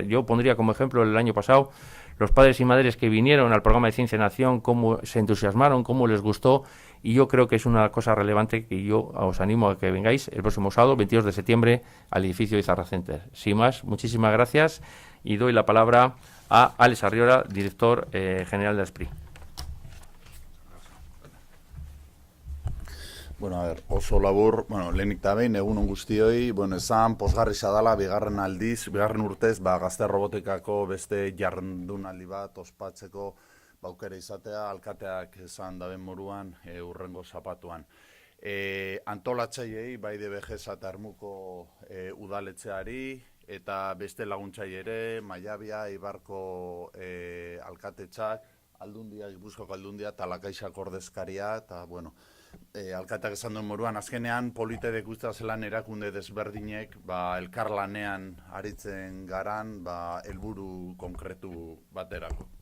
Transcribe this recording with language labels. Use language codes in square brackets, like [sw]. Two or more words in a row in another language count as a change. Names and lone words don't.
[es] Yo pondría como ejemplo el año pasado los padres y madres que vinieron al programa de Ciencia en Acción, cómo se entusiasmaron, cómo les gustó, y yo creo que es una cosa relevante que yo os animo a que vengáis el próximo sábado 22 de septiembre al edificio Izarra Center. Sin más, muchísimas gracias y doy la palabra a Alex Arriola, director general de ASPRI. Bueno, a ver, [eu] oso labur, lehenik eta behin, egun guztioi, esan, pozgarri sadala, bigarren urtez, gazte robotikako beste jardunaldi bat ospatzeko aukera izatea, alkateak esan daben moruan, urrengo zapatuan. Antolatzaileei, bai DBG eta Ermuko udaletxeari, eta beste laguntzai ere, Maiabia, Ibarko alkatetxak, Aldundia, Gipuzkoako Aldundia, eta Lakaixak ordezkaria, eta, alkateak esan duen moruan, azkenean polite guztia zelan erakunde desberdinek elkarlanean aritzen garan helburu konkretu baterako.